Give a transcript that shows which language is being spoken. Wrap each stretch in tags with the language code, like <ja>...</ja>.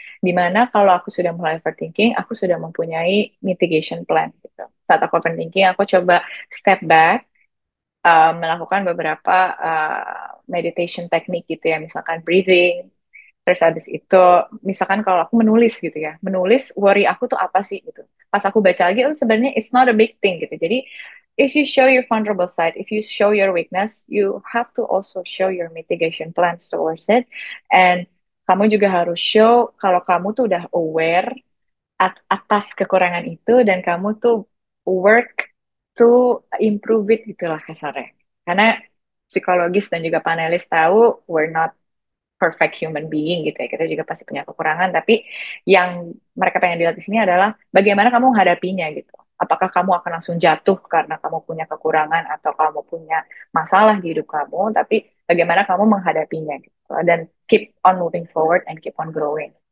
<id>Dimana kalau aku sudah mulai overthinking, aku sudah mempunyai mitigation plan gitu. Saat aku overthinking, aku coba step back, melakukan beberapa meditation teknik gitu ya, misalkan breathing. Terus habis itu, misalkan kalau aku menulis gitu ya, menulis worry aku tuh apa sih gitu. Pas aku baca lagi, oh sebenarnya</id> <en>it's not a big thing</en> <id>gitu.</id> <en>Jadi, if you show your vulnerable side, if you show your weakness, you have to also show your mitigation plans towards it.</en> <id>And kamu juga harus show kalau kamu tuh udah aware atas kekurangan itu dan kamu tuh</id> <en>work to improve it</en> <id>gitulah kasarnya. Karena psikologis dan juga panelis tahu</id> <en>we're not perfect human being</en> <id>gitu ya. Kita juga pasti punya kekurangan, tapi yang mereka pengen dilihat di sini adalah bagaimana kamu menghadapinya gitu. Apakah kamu akan langsung jatuh karena kamu punya kekurangan atau kamu punya masalah di hidup kamu, tapi bagaimana kamu menghadapinya gitu.</id> <en>Dan keep on moving forward and keep on growing.</en>